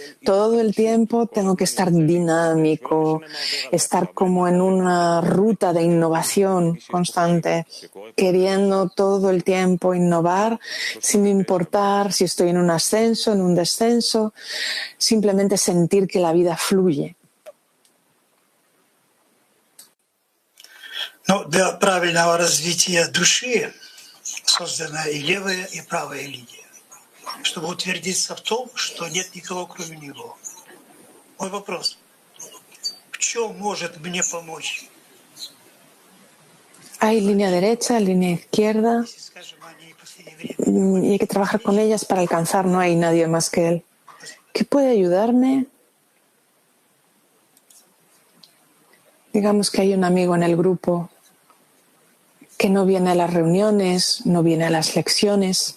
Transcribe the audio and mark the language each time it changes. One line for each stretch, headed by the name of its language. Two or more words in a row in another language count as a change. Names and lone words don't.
Spanish: Todo el tiempo tengo que estar dinámico, estar como en una ruta de innovación constante, queriendo todo el tiempo innovar, sin importar si estoy en un ascenso, en un descenso, simplemente sentir que la vida fluye.
Russian: Но для правильного развития души создана и левая, и правая линия, чтобы утвердиться в том, что нет никого кроме Него. Мой вопрос: в чем может мне помочь?
Spanish: Hay línea derecha, línea izquierda, y hay que trabajar con ellas para alcanzar. No hay nadie más que Él. ¿Qué puede ayudarme? Digamos que hay un amigo en el grupo que no viene a las reuniones, no viene a las lecciones.